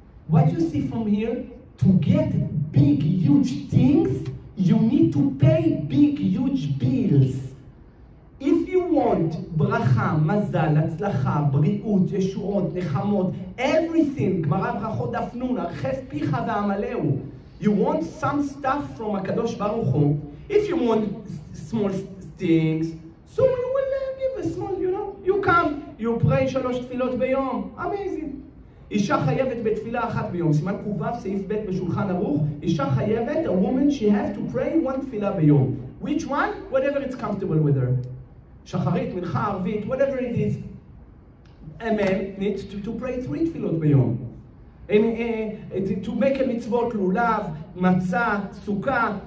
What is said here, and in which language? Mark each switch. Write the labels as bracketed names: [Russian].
[English] What you see from here, to get big, huge things, you need to pay big, huge bills. If you [Hebrew] want ברכה, מזל, הצלחה, בריאות, ישועות, נחמות, everything, גמרא ברכות דף נון, הרחב פיך ועמלהו. [English] You want some stuff from הקדוש ברוך הוא. If you want small things, so you will give a small, you come, you pray 3 [Hebrew] תפילות ביום. [English] Amazing. [Hebrew] אישה חייבת בתפילה אחת ביום. סימן ק"ו סעיף ב' בשולחן ערוך. אישה חייבת, [English] a woman, she has to pray 1 [Hebrew] תפילה ביום. [English] Which one? Whatever it's comfortable with her. שחרית, מנחה, ערבית, whatever it is. A man needs to pray 3 [Hebrew] תפילות ביום. [English] To make a mitzvot, lulav, matzah, sukkah.